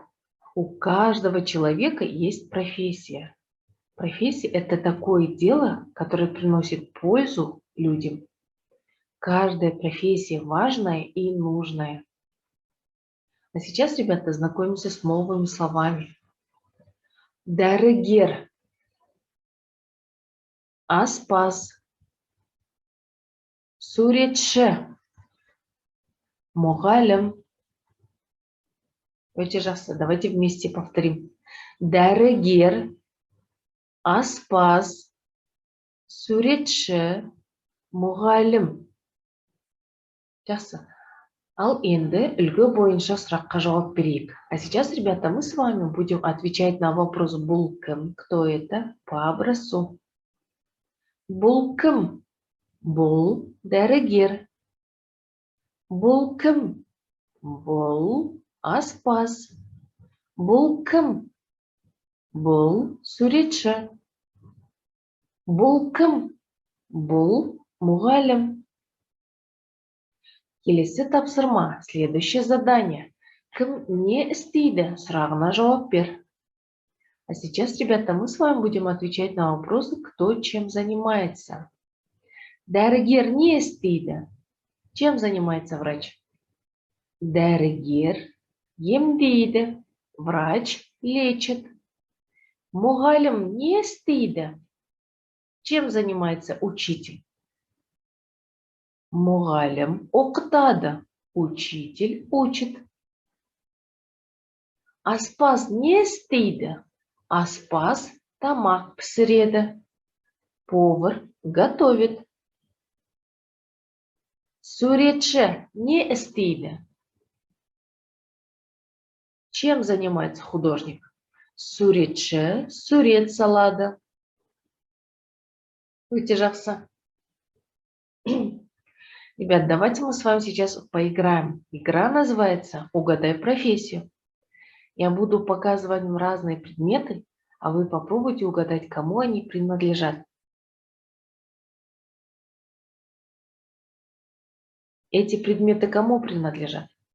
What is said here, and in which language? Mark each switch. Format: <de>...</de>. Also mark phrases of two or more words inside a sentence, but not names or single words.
<ru>У каждого человека есть профессия. Профессия – это такое дело, которое приносит пользу людям. Каждая профессия важная и нужная. А сейчас, ребята, знакомимся с новыми словами.</ru> <kk>Дәрігер, аспаз, суретші, мұғалім. Өте жақсы,</kk> <ru>давайте вместе повторим.</ru> <kk>Дәрігер, аспаз, суретші, мұғалім. Жақсы. Ал енді үлгі бойынша сұраққа жауап берейік.</kk> <ru>А сейчас, ребята, мы с вами будем отвечать на вопрос</ru> <kk>«Бұл кім?»,</kk> <ru>«Кто это?» по образцу.</ru> <kk>Бұл кім? Бұл дәрігер. Бұл кім? Бұл аспаз. Бұл кім? Бұл суретші. Бұл кім? Бұл мұғалім. Келесі тапсырма,</kk> <ru>следующее задание.</ru> <kk>Кім не істейді? Сұрағына жауап бер.</kk> <ru>А сейчас, ребята, мы с вами будем отвечать на вопросы, кто чем занимается.</ru> <kk>Дәрігер не істейді?</kk> <ru>Чем занимается врач?</ru> <kk>Дәрігер емдейді.</kk> <ru>Врач лечит.</ru> <kk>Мұғалім не істейді?</kk> <ru>Чем занимается учитель?</ru> <kk>Мұғалім оқытады.</kk> <ru>Учитель учит.</ru> <kk>Аспаз не істейді? Аспаз тамақ пісіреді.</kk> <ru>Повар готовит.</ru> <kk>Суретші не істейді?</kk> <ru>Чем занимается художник?</ru> <kk>Суретші сурет салады. Өте жақсы.</kk> <ru>Ребят, давайте мы с вами сейчас поиграем. Игра называется «Угадай профессию». Я буду показывать вам разные предметы, а вы попробуйте угадать, кому они принадлежат. Эти предметы кому принадлежат?</ru>